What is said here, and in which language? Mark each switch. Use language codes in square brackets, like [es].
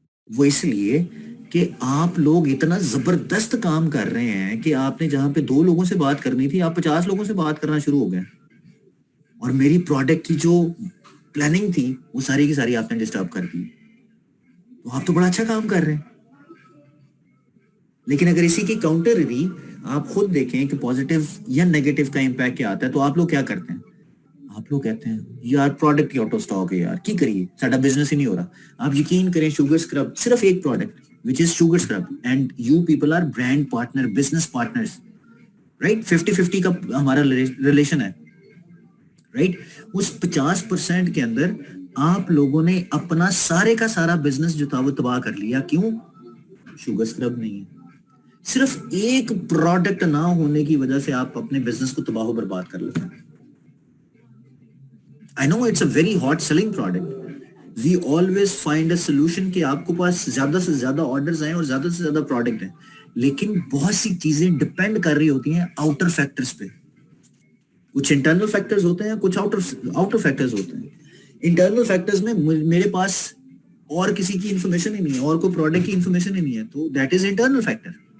[ur] وہ اس لیے کہ آپ لوگ اتنا زبردست کام کر رہے ہیں کہ آپ نے جہاں پہ 2 لوگوں سے بات کرنی تھی آپ 50 لوگوں سے بات کرنا شروع ہو گئے, اور میری پروڈکٹ کی جو پلاننگ تھی وہ ساری کی ساری آپ نے ڈسٹرب کر دی. تو آپ تو بڑا اچھا کام کر رہے ہیں. لیکن اگر اسی کی کاؤنٹر آپ خود دیکھیں کہ پازیٹیو یا نیگیٹو کا امپیکٹ کیا آتا ہے, تو آپ لوگ کیا کرتے ہیں؟ آپ لوگ کہتے ہیں یار پروڈکٹ کی آؤٹ آف اسٹاک ہے یار, [pa] کی کریے, ساڈا بزنس ہی نہیں ہو رہا. [ur] آپ یقین کریں شوگر اسکرب, صرف ایک product [en] which is sugar scrub, and you people are brand partner, business partners, right? [ur] 50-50 کا ہمارا ریلیشن ہے, right? اس 50% کے اندر آپ لوگوں نے اپنا سارے کا سارا بزنس جو تھا وہ تباہ کر لیا. کیوں؟ شوگر اسکرب نہیں ہے. صرف ایک پروڈکٹ نہ ہونے کی وجہ سے آپ اپنے بزنس کو تباہ و برباد کر لیتے ہیں. [en] I know it's a very hot selling product. We always find a solution [ur] کہ آپ کو پاس زیادہ سے زیادہ آرڈرز ہیں اور زیادہ سے زیادہ پروڈکٹ ہیں, لیکن بہت سی چیزیں ڈپینڈ کر رہی ہوتی ہیں آؤٹر فیکٹرز پہ. کچھ انٹرنل فیکٹرز ہوتے ہیں, کچھ آؤٹر فیکٹرز ہوتے ہیں. انٹرنل فیکٹرز میں میرے پاس اور کسی کی انفارمیشن ہی نہیں ہے, اور کوئی پروڈکٹ کی انفارمیشن ہی نہیں ہے, تو [en] That is internal factor.